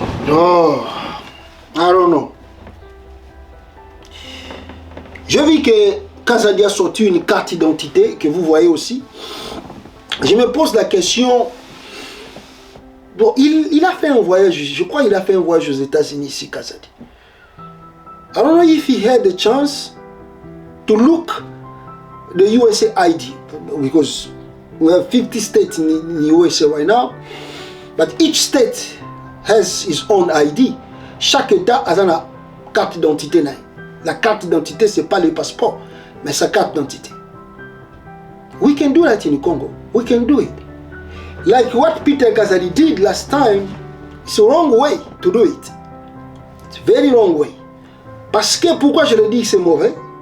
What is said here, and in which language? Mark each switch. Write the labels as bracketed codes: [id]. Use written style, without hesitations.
[en] Oh, I don't know. [fr] Je vis que Kazadi a sorti une carte d'identité que vous voyez aussi. Je me pose la question. Bon, il a fait un voyage, je crois qu'il a fait un voyage aux États-Unis ici, Kazadi. [en] I don't know if he had the chance to look the USA ID, because we have 50 states in the USA right now, but each state has its own ID. [fr] Chaque État a une carte d'identité. La carte d'identité, ce n'est pas le passeport, mais sa carte d'identité. [en] We can do that in Congo. We can do it. Like what Peter Kazadi did last time, it's a wrong way to do it. It's a very wrong way. [fr] Parce que, pourquoi je le dis que c'est mauvais?